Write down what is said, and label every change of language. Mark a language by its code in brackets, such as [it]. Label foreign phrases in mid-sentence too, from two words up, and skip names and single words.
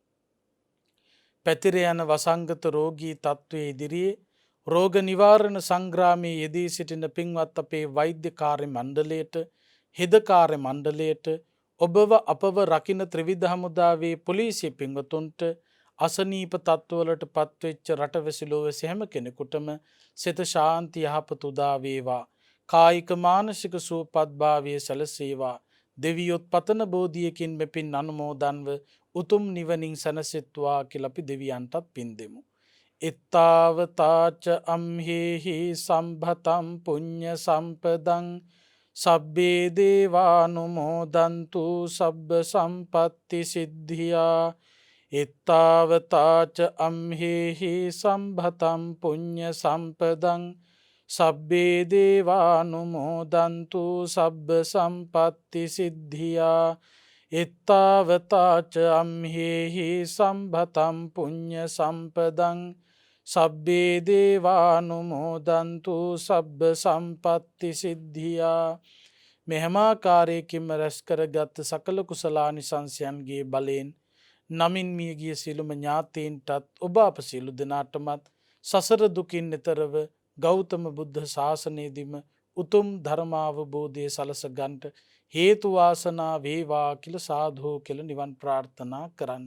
[si] පැතිර යන වසංගත රෝගී තත්ත්වයේ ඉදිරියේ රෝග නිවාරණ සංග්‍රාමයේ යෙදී සිටින පින්වත් අපේ වෛද්‍ය කාර්ය මණ්ඩලයට, හෙද කාර්ය මණ්ඩලයට, ඔබව අපව රකින්න ත්‍රිවිධ හමුදාවේ පොලිසිය පින්වතුන්ට, අසනීප තත්ත්වවලට පත්වෙච්ච රටවැසි ලෝවැසි හැම කෙනෙකුටම සිත ශාන්ති යහපත උදා වේවා. කායික මානසික සුවපත් භාවය සැලසේවා. දෙවියොත් පතන බෝධියකින් මෙපින් අනුමෝදන්ව උතුම් නිවනින් සැනසෙත්වා කියලා අපි දෙවියන්ටත් පින් දෙමු. [pi] ittavataca amhehi sambhatam punya sampadang sabbe devanumodantu sabba sampatti siddhiya. ittavataca amhehi sambhatam punya sampadang sabbe devanumodantu sabba sampatti siddhiya. ittavataca amhehi sambhatam punya sampadang sabbe devanumodantu sabba sampatti siddhiya. [si] මෙහෙමාකාරයකින්ම රැස් කරගත් සකල කුසලානිසංසයන්ගේ බලයෙන් නමින් මිය ගිය සියලුම ඥාතීන්ටත් ඔබ අප සියලු දෙනාටමත් සසර දුකින් එතරව ගෞතම බුද්ධ ශාසනයේදීම උතුම් ධර්මාවබෝධය සලස ගන්නට හේතු වාසනා වේවා කියලා සාධෝ කියලා නිවන් ප්‍රාර්ථනා කරන්න.